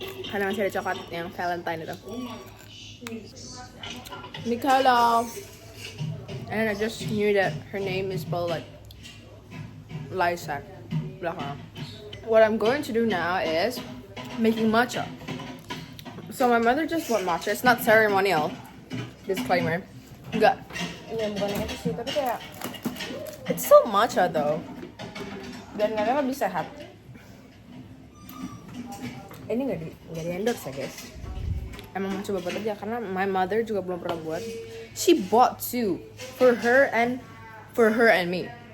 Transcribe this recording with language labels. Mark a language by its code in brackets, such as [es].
[id] Karena masih ada coklat yang Valentine itu. Nicola. [en] And I just knew that her name is spelled like Lysak. [id] Belakang. [en] What I'm going to do now is making matcha. So my mother just bought matcha. It's not ceremonial. Disclaimer. [id] Enggak. Ini bukan yang itu sih, tapi kayak [en] it's so matcha though. [id] Dan katanya lebih sehat. Ini nggak di endorse ya guys. Emang mau coba buat aja karena [en] my mother [id] juga belum pernah buat. [en] She bought two for her and me.